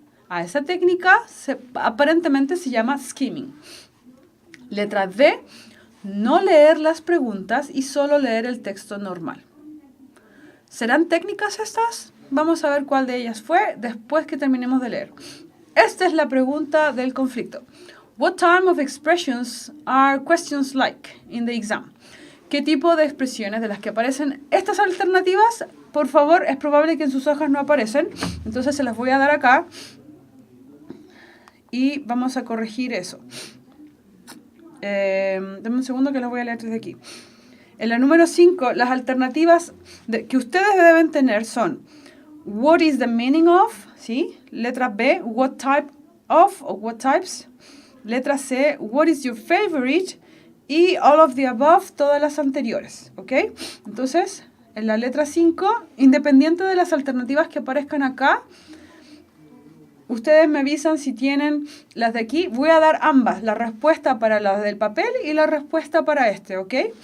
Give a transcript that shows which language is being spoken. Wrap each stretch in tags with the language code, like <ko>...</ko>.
<es>A esa técnica aparentemente se llama skimming. Letra D, no leer las preguntas y solo leer el texto normal. ¿Serán técnicas estas? Vamos a ver cuál de ellas fue después que terminemos de leer. Esta es la pregunta del conflicto.</es> <en>What type of expressions are questions like in the exam?</en> <es>¿Qué tipo de expresiones de las que aparecen estas alternativas? Por favor, es probable que en sus hojas no aparecen, entonces se las voy a dar acá y vamos a corregir eso. Dame un segundo que las voy a leer desde aquí. En la número 5, las alternativas que ustedes deben tener son</es> <en>what is the meaning of,</en> <es>¿sí? Letra B,</es> <en>what type of o what types.</en> <es>Letra C,</es> <en>what is your favorite?</en> <es>Y</es> <en>all of the above,</en> <es>todas las anteriores, ¿ok? Entonces, en la letra 5, independiente de las alternativas que aparezcan acá, ustedes me avisan si tienen las de aquí. Voy a dar ambas, la respuesta para las del papel y la respuesta para este, ¿ok?</es>